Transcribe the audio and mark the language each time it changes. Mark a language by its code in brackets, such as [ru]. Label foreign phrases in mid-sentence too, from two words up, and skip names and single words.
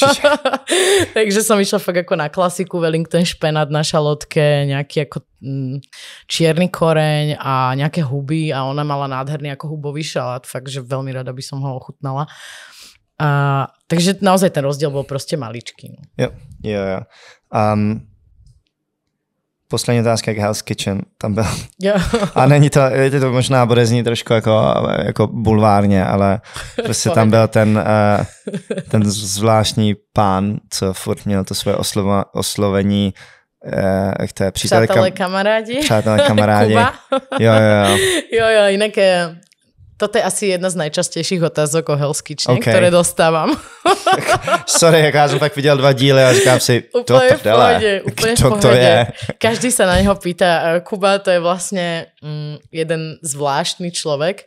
[sk] Takže som išla fakt ako na klasiku, Wellington špenát na šalotke, nejaký ako čierny koreň a nejaké huby a ona mala nádherný ako hubový šalát, fakt, že veľmi rada by som ho ochutnala. Takže naozaj ten rozdiel bol proste maličký. [cs] Jo. Poslední otázka k Hell's Kitchen. Tam byl. Jo. A není to, je to možná bude znít trošku jako bulvárně, ale prostě tam byl ten zvláštní pán, co furt měl to svoje oslovení k té Přátelé kamarádi. Kuba. [sk] Jo, inak toto je asi jedna z najčastejších otázok o Hell's Kitchen, ktoré dostávam. Sorry, ja som tak videl 2 [cs] díly a říkám si, to prdele, [sk] kto to je? Každý sa na neho pýta. Kuba to je vlastne jeden zvláštny človek.